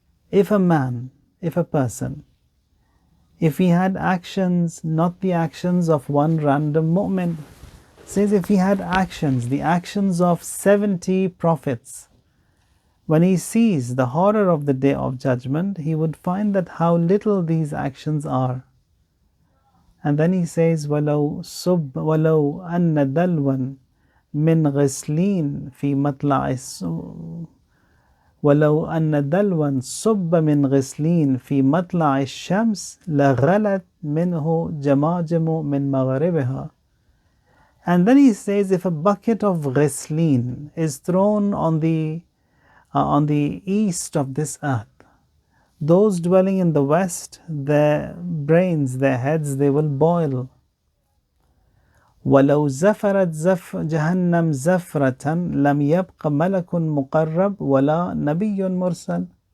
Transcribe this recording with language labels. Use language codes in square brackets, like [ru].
[en] If a man, if a person, if he had actions, not the actions of one random mu'min, says if he had actions, the actions of 70 prophets, when he sees the horror of the Day of Judgment, he would find that how little these actions are. And then he says, [ar] وَلَوْ أَنَّ دَلْوًا مِنْ غِسْلِينَ فِي مَطْلَعِ وَلَوْ أَنَّ دَلْوًا صُبَّ مِنْ غِسْلِينَ فِي مَطْلَعِ الشَّمْسِ لَغَلَتْ مِنْهُ جَمَاجِمُ مِنْ مَغْرِبِهَا. [en] And then he says, if a bucket of ghislin is thrown on the east of this earth, those dwelling in the west, their brains, their heads, they will boil. [ar] وَلَوْ زَفَرَتْ جَهَنَّمْ زَفْرَةً لَمْ يَبْقَ مَلَكٌ مُقَرَّبٌ وَلَا نَبِيٌّ مُرْسَلٌ.